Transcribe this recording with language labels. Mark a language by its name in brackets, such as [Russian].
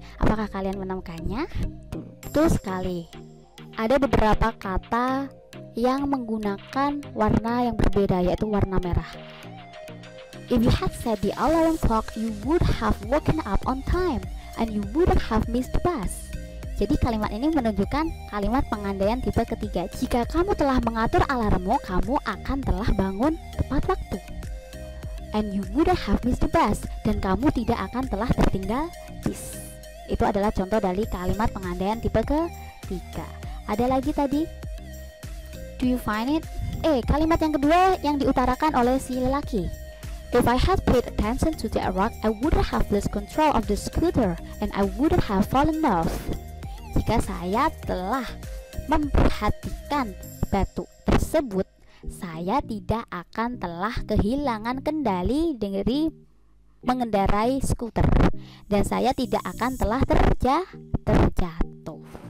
[Indonesian] Apakah kalian menemukannya? Betul sekali. Ada beberapa kata yang menggunakan warna yang berbeda, yaitu warna merah. [English] If you had set the alarm clock, you would have woken up on time and you wouldn't have missed the bus. [Indonesian] Jadi kalimat ini menunjukkan kalimat pengandaian tipe ketiga. Jika kamu telah mengatur alarmmu, kamu akan telah bangun tepat waktu. [English] And you wouldn't have missed the bus. [Indonesian] Dan kamu tidak akan telah tertinggal bis. Itu adalah contoh dari kalimat pengandaian tipe ketiga. Ada lagi tadi? [English] Do you find it? [Indonesian] Kalimat yang kedua yang diutarakan oleh si lelaki. [English] If I had paid attention to the rock, I wouldn't have lost control of the scooter and I wouldn't have fallen off. [Indonesian] Jika saya telah memperhatikan batu tersebut, saya tidak akan telah kehilangan kendali dari mengendarai skuter dan saya tidak akan telah terjatuh.